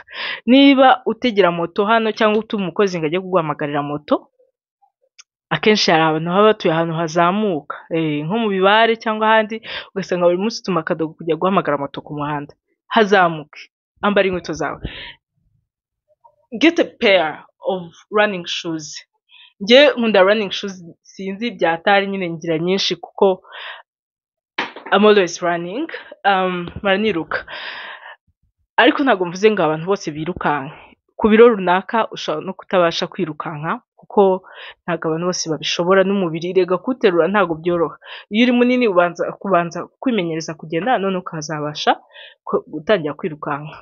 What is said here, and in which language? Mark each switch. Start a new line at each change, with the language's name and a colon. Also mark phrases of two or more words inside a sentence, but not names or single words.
Kinyarwanda: Niba utegera moto hano cyangwa utuma umukozi ngo ajye kuguhamagarira moto, akenshi hari abantu baba batuye ahantu hazamuka, nko mu bibare cyangwa ahandi, ugasanga buri munsi utuma akadogo kujya guhamagara moto ku muhanda, hazamuke, ambara inkweto zawe,
English: get a pair of running shoes.
Kinyarwanda: Njye nkunda
English: running shoes,
Kinyarwanda: sinzi byatari nyine ngira nyinshi kuko
English: I'm always running,
Kinyarwanda: maraniruka, ariko ntabwo mvuze ngo abantu bose birukanke. Ku biro runaka ushobora no kutabasha kwirukanka kuko ntabwo abantu bose babishobora, n'umubiri rega kuterura ntabwo byoroha. Iyo uri munini kubanza kwimenyereza kugenda, none ukazabasha gutangira kwirukanka.